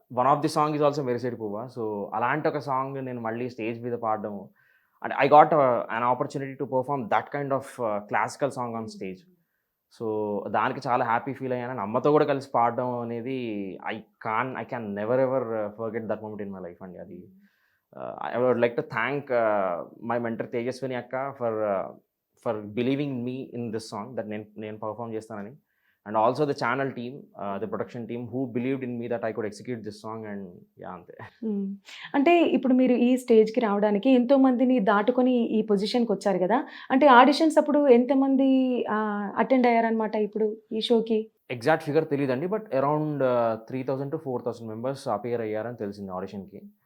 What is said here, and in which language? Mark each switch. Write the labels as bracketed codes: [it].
[en] One of the song is also మెరిసేటి పువ్వ. So [te] అలాంటి ఒక సాంగ్ నేను మళ్ళీ స్టేజ్ మీద పాడడం, [en] And I got an opportunity to perform that kind of classical song on stage. [te] So దానికి చాలా హ్యాపీ ఫీల్ అయ్యాను. అమ్మతో కూడా కలిసి పాడడం అనేది [en] I can never ever forget that moment in my life [te] అండి. [en] అది I would like to thank my mentor Tejaswini Akka for believing me in this song that [te] నేను perform చేస్తానని, [en] and also the channel team, the production team who believed in me that I could execute this song. And yeah, అంతే. [te] అంటే ఇప్పుడు మీరు ఈ స్టేజ్కి రావడానికి ఎంతో మందిని దాటుకొని ఈ పొజిషన్కి వచ్చారు కదా, అంటే ఆడిషన్స్ అప్పుడు ఎంతమంది అటెండ్ అయ్యారనమాట ఇప్పుడు ఈ షోకి? ఎగ్జాక్ట్ ఫిగర్ తెలియదండి, but around 3,000 to 4,000 members appear అయ్యారని తెలిసింది ఆడిషన్కి.